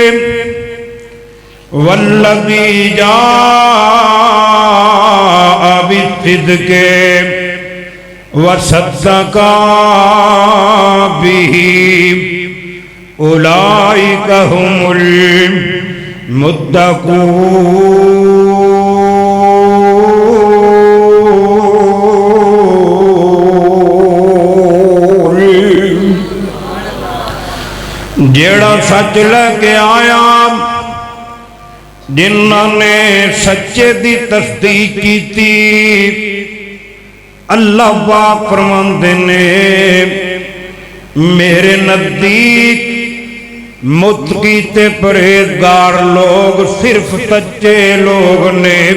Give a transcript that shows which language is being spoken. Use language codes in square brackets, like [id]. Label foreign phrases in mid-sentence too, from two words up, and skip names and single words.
[ar] والذي جاء بالصدق وصدق به أولئك هم المتقون. [pa] ਜੇੜਾ ਸੱਚ ਲੈਕੇ ਆਇਆ ਜਿਨ੍ਹਾਂਨੇ ਸੱਚੇ ਦੀ ਤਸਦੀਕ ਕੀ, ਅੱਲਾਹ ਪਾਕ ਫ਼ਰਮਾਂਦੇ ਨੇ ਮੇਰੇ ਨਜ਼ਦੀਕ ਮੁੱਤਕੀ ਤੇ ਪਰਹੇਜ਼ਗਾਰ ਲੋਕ ਸਿਰਫ਼ ਸੱਚੇ ਲੋਕ ਨੇ।